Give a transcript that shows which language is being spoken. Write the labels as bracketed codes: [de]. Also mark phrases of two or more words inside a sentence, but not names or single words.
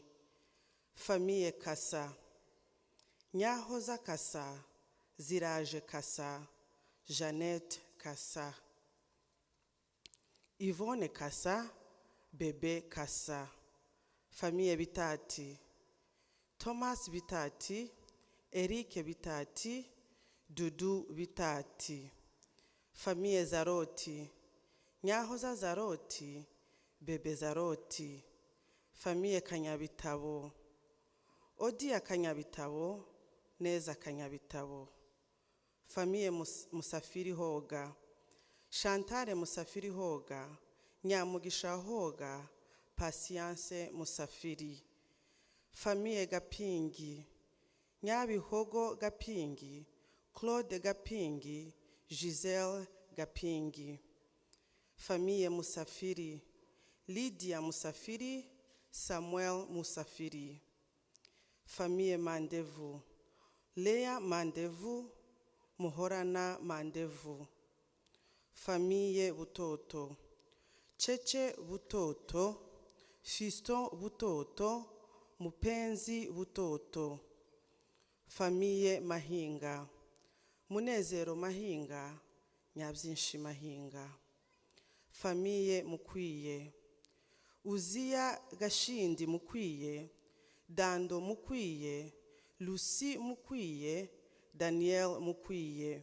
[fr] Famille Kasa, Nyahoza Kasa, Ziraje Kasa, Jeannette Kasa. Yvonne Kasa, Bebe Kasa. Famille Bitati, Thomas Bitati, Eric Bitati, Dudu Bitati. Famille Zaroti, Nyahoza Zaroti, Bebe Zaroti. Famille Kanyabitabo, Odia Kanyabitabo, Neza Kanyabitabo. Famille Musafiri Hoga, Chantale Musafiri Hoga, Nyamugisha Hoga, Patience Musafiri. Famille Gapingi, Nyabihogo Gapingi, Claude Gapingi, Giselle Gapingi. Famille Musafiri, Lydia Musafiri, Samuel Musafiri. Famille Mandevu, Lea Mandevu, Muhorana Mandevu. Famille Butoto, Cheche Butoto, Fiston Butoto, Mupenzi Butoto. Famille Mahinga, Munezero Mahinga, Nyabyinshi Mahinga. Famille Mukwiye, Uzia Gashindi Mukwiye, Dando Mukwiye, Lucy Mukwiye, Daniel Mukwiye.